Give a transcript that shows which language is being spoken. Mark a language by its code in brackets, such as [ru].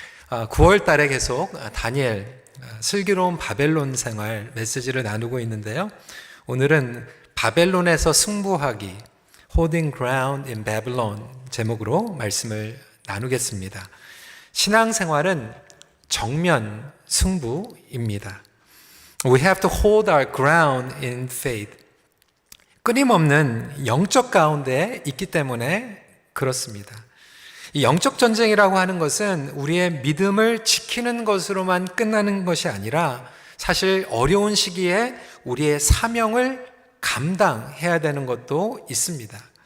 [ko] 9월 달에 계속 다니엘 슬기로운 바벨론 생활 메시지를 나누고 있는데요. 오늘은 바벨론에서 승부하기, Holding Ground in Babylon 제목으로 말씀을 나누겠습니다. 신앙생활은 정면 승부입니다. [en] We have to hold our ground in faith. [ko] 끊임없는 영적 가운데 있기 때문에 그렇습니다. 이 영적 전쟁이라고 하는 것은 우리의 믿음을 지키는 것으로만 끝나는 것이 아니라 사실 어려운 시기에 우리의 사명을 감당해야 되는 것도 있습니다.